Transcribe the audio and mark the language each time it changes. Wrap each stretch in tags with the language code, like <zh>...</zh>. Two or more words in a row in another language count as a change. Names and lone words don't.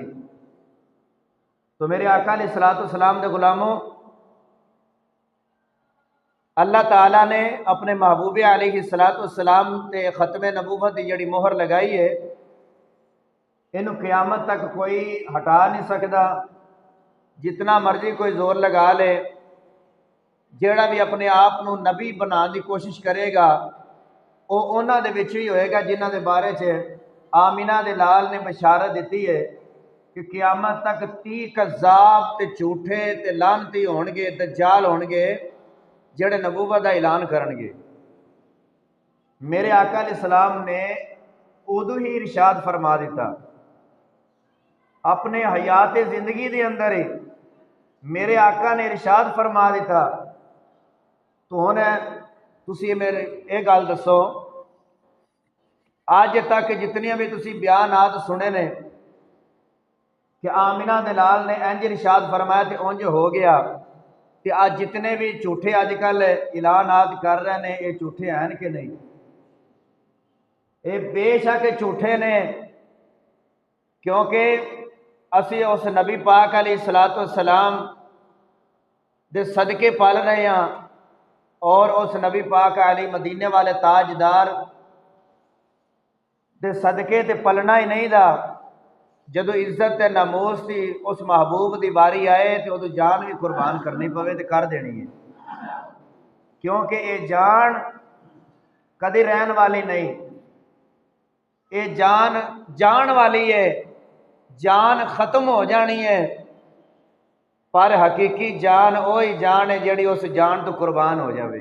<pa>تو میرے آقا علیہ السلام دے غلاموں، اللہ تعالیٰ نے اپنے محبوب علیہ السلام تے ختم نبوت دی جڑی مہر لگائی ہے، انہوں قیامت تک</pa> <ur>کوئی ہٹا نہیں سکتا،</ur> <pa>جتنا مرضی کوئی زور لگا لے۔ جیڑا بھی اپنے آپ نو نبی بنان دی کوشش کرے گا، وہ انہاں دے وچ ہی ہوئے گا جنہاں دے بارے چ آمینہ دے لال نے بشارت دیتی ہے کہ قیامت تک 30 کذاب تے جھوٹے تے لعنتی ہون گے، دجال ہون گے، جڑے نبوت دا اعلان کرن گے۔ میرے آقا علیہ السلام نے ادو ہی ارشاد فرما دیتا، اپنے حیات زندگی دے اندر ہی میرے آقا نے ارشاد فرما دیتا۔ تو ہن تسی میرے یہ گل دسو، آج تک جتنی بھی تسی بیانات سنے نے کہ آمینہ دلال نے انج ارشاد فرمایا تے انج ہو گیا، کہ آج جتنے بھی جھوٹے اج کل</pa> <ur>اعلانات کر رہے ہیں، یہ جھوٹے ہیں کہ نہیں؟</ur> <pa>یہ بے شک جھوٹے نے، کیونکہ اسی اس نبی پاک علیہ السلام دے صدقے پال رہے ہیں، اور اس نبی پاک علی مدینے والے تاجدار دے صدقے تے پلنا ہی نہیں دا۔ جدو عزت تے ناموس دی اس محبوب دی باری آئے تو ادو جان بھی قربان کرنی پوے تے کر دینی ہے، کیونکہ یہ جان کدی رہن والی نہیں، یہ جان والی ہے، جان ختم ہو جانی ہے، پر حقیقی جان وہی جان ہے جڑی اس جان تو قربان ہو جاوے۔</pa>